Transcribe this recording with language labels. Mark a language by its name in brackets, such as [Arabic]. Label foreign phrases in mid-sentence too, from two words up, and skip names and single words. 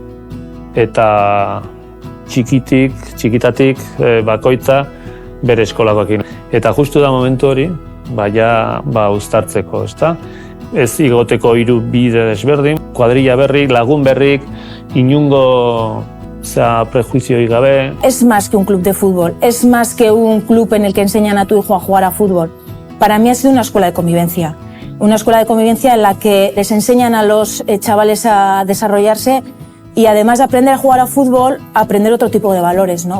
[Basque] Eta txikitatik bakoitza bere eskolakoekin. Eta justu da momentu hori, uztartzeko, ezta? Ez igoteko 3 bide desberdin, kuadrilla berrik, lagun berrik, inungo prejuizioik gabe. [Spanish] Es más que un club de fútbol, es más que un club en el que enseñan a tu hijo a jugar a fútbol. Para mí ha sido una escuela de convivencia. Una escuela de convivencia en la que les enseñan a los chavales a desarrollarse y además de aprender a jugar a fútbol, aprender otro tipo de valores, ¿no?